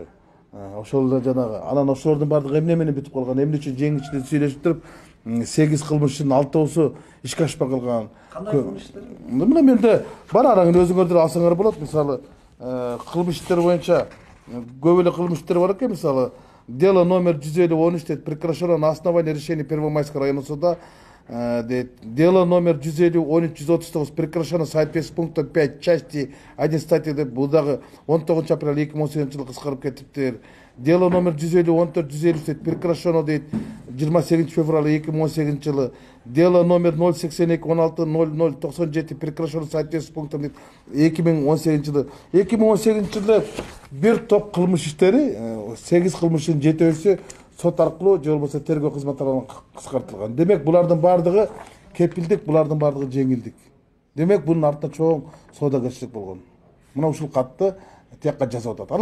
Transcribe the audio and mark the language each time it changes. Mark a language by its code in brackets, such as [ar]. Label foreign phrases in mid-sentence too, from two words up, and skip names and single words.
[ky] Ошол эле жанагы анан ошолордун баардыгы эмне менен бүтүп калган, эмне үчүн жеңичте сүйлөшүп туруп 8 кылмыштын 6-ысы ишке ашпай калган. Кандай кылмыш иштери? Мына менде бар, араңын өзүңөрдөр алсаңар болот. Мисалы, кылмыш иштери боюнча көп эле кылмыш иштери бар экен. Мисалы, [ru] дело номер [ky] 1013 дейт, [ru] прекращено на основании решения Первомайского районного суда. Дело номер 1013-139 прекращено в соответствии с пунктом 5 части 1 статьи [ky] деп бул дагы 19 апрель 2018 жылы кыскарып кетиптир. [ru] Дело номер 1014-153 дейт, прекращено дейт 28 февраля 2018 жылы. Дело номер 082-16-00-97 прекращено в соответствии с пунктом [ky] дейт 2018 жылы. 2018 жылы бир топ кылмыш иштери 8 кылмыштын 7-өсү сот аркылуу же болбосо тергөө кызматтарынан кыскартылган. Демек булардын баардыгы кепилдик, булардын баардыгы жеңилдик. Демек бунун артында чоң соодагерчилик болгон. Мына ушул катты тиякка жазып атат.